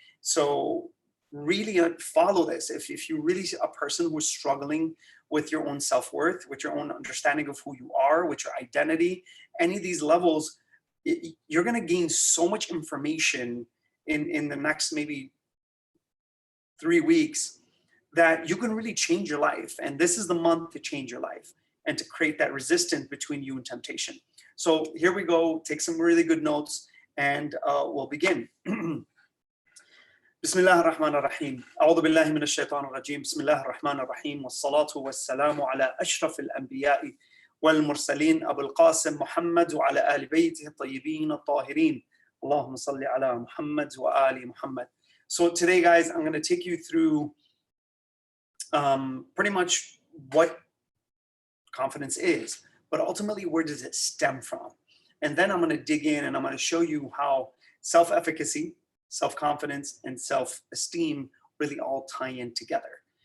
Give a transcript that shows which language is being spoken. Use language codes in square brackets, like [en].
[en] So really follow this. If you really a person who's struggling with your own self-worth, with your own understanding of who you are, with your identity, any of these levels, you're going to gain so much information in the next maybe 3 weeks that you can really change your life. And this is the month to change your life and to create that resistance between you and temptation. So here we go. Take some really good notes, and we'll begin. [ar] بسم الله الرحمن الرحيم أعوذ بالله من الشيطان الرجيم بسم الله الرحمن الرحيم والصلاة والسلام على أشرف الأنبياء والمرسلين أبو القاسم محمد وعلى آل بيته الطيبين الطاهرين اللهم صل على محمد وآل محمد. [en] So today, guys, I'm going to take you through pretty much what confidence is, but ultimately, where does it stem from? And then I'm going to dig in, and I'm going to show you how self-efficacy, self-confidence, and self-esteem really all tie in together.